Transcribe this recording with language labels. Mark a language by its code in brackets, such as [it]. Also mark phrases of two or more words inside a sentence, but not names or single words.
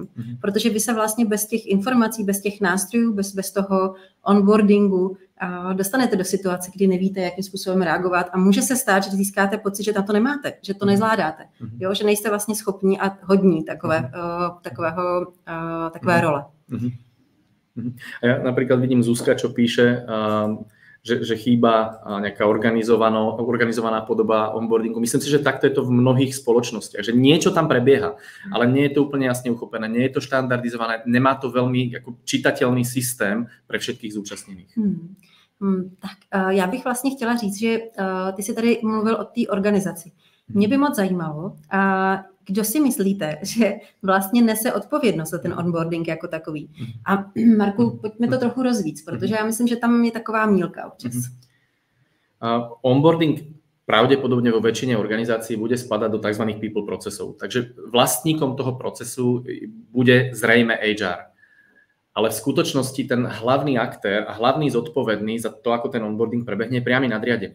[cs] Protože vy se vlastně bez těch informací, bez těch nástrojů, bez toho onboardingu dostanete do situace, kdy nevíte, jakým způsobem reagovat a může se stát, že získáte pocit, že na to nemáte, že to nezvládáte, jo? Že nejste vlastně schopní a hodní takové role. [sk] A ja napríklad vidím Zuzka, čo píše, že chýba nejaká organizovaná podoba onboardingu. Myslím si, že takto je to v mnohých spoločnostiach, že niečo tam prebieha, ale nie je to úplne jasne uchopené, nie je to štandardizované, nemá to veľmi ako čitateľný systém pre všetkých zúčastnených. [cs] Tak já bych vlastně chtěla říct, že ty jsi tady mluvil o té organizaci. Mě by moc zajímalo, kdo si myslíte, že vlastně nese odpovědnost za ten onboarding jako takový. A Marku, pojďme to trochu rozvíc, protože já myslím, že tam je taková mílka občas. [sk] Onboarding pravdepodobne vo väčšine organizácií bude spadať do tzv. People procesov. Takže vlastníkom toho procesu bude zrejme HR. Ale v skutočnosti ten hlavný aktér a hlavný zodpovedný za to, ako ten onboarding prebehne, je priamy nadriadený.